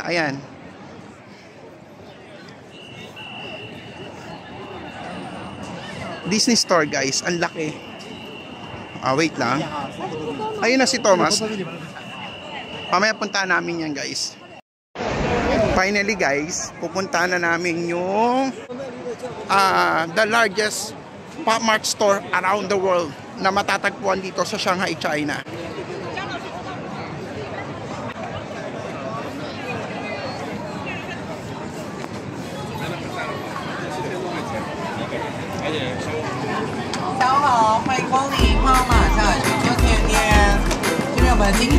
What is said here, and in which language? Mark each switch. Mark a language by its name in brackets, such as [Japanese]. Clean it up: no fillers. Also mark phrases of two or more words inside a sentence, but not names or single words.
[Filipino] Ayan. Disney store, guys. Ang laki. Wait lang. Ayun na si Thomas. Pamaya punta namin yan, guys. Finally, guys, pupunta na namin yung [English] the largest Pop Mart store around the world [Filipino] na matatagpuan dito sa Shanghai, China. [Chinese] 下午好，欢迎光临胖马上海全球甜点。这边我们今